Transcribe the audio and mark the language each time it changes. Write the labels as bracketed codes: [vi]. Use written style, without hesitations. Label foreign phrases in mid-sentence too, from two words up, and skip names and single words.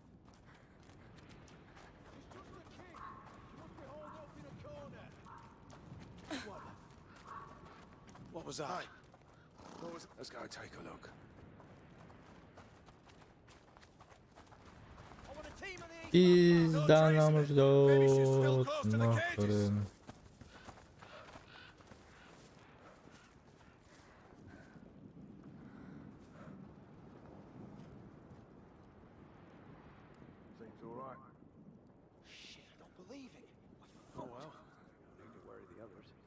[en] She's just a kid. She must be holed up in a corner. What was that? What was... Let's go take a look. I want a team of the East Ramparts. [ru] Пизда нам ждёт. Нахрен. [en] Seems all right. Shit, I don't believe it. Oh well. You can worry the others.